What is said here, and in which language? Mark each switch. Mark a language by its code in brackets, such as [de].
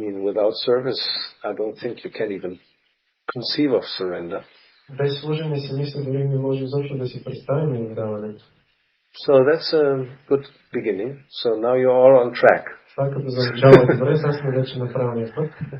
[en] Without service, I don't think you can even conceive of surrender. [bg] Без служене си мисля, дори не може изобщо да си представим и отдаването. [en] So that's a good beginning. So now you're all on track. [bg] Това като за начало е добре, сега сме вече на правилния път.